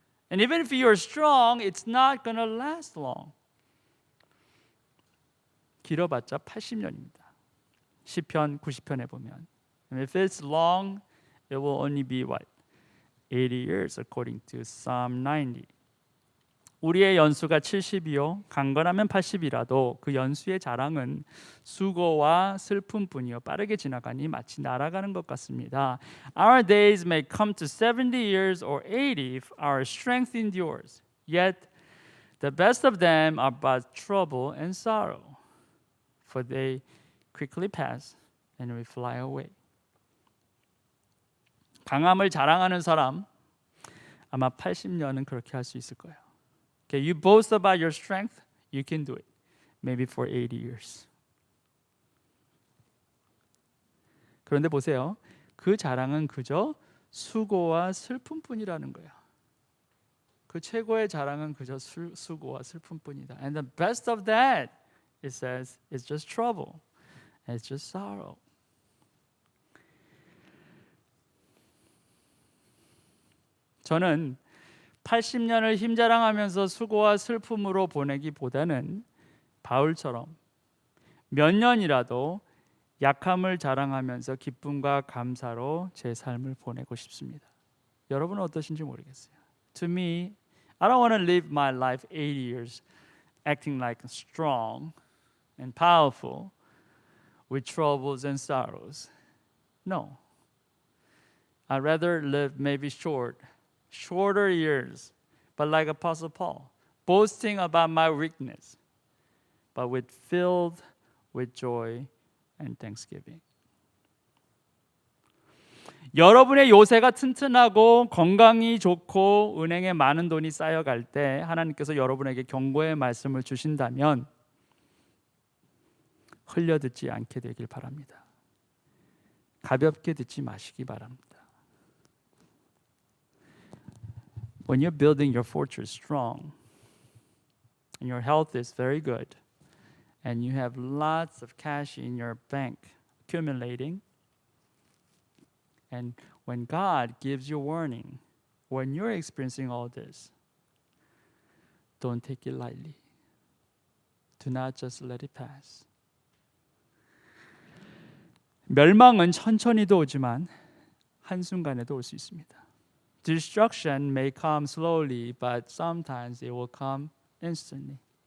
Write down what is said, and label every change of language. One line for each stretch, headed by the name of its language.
English: And even if you're strong, it's not going to last long.
Korean: 길어봤자 80년입니다. 시편 90편에 보면.
English: And if it's long, it will only be what? 80 years according to Psalm 90.
Korean: 우리의 연수가 70이요 강건하면 80이라도 그 연수의 자랑은 수고와 슬픔뿐이요 빠르게 지나가니 마치 날아가는 것 같습니다.
English: Our days may come to 70 years or 80 if our strength endures. Yet the best of them are but trouble and sorrow. For they quickly pass and we fly away.
Korean: 강함을 자랑하는 사람 아마 80년은 그렇게 할 수 있을 거예요.
English: Okay, you boast about your strength, you can do it. Maybe for 80 years.
Korean: 그런데 보세요. 그 자랑은 그저 수고와 슬픔뿐이라는 거예요. 그 최고의 자랑은 그저 수고와 슬픔뿐이다.
English: And the best of that, it says, is just trouble. It's just sorrow.
Korean: 저는 80년을 힘자랑하면서 수고와 슬픔으로 보내기보다는 바울처럼 몇 년이라도 약함을 자랑하면서 기쁨과 감사로 제 삶을 보내고 싶습니다. 여러분은 어떠신지 모르겠어요.
English: To me, I don't want to live my life 80 years acting like strong and powerful with troubles and sorrows. No. I'd rather live maybe shorter years, but like Apostle Paul, boasting about my weakness, but filled with joy and thanksgiving.
Korean: 여러분의 요새가 튼튼하고 건강이 좋고 은행에 많은 돈이 쌓여갈 때 하나님께서 여러분에게 경고의 말씀을 주신다면 흘려듣지 않게 되길 바랍니다. 가볍게 듣지 마시기 바랍니다.
English: When you're building your fortress strong and your health is very good and you have lots of cash in your bank accumulating, and when God gives you warning, when you're experiencing all this, don't take it lightly. Do not just let it pass.
Korean: 멸망은 천천히도 오지만 한순간에도 올 수 있습니다.
English: Destruction may come slowly, but sometimes it will come instantly.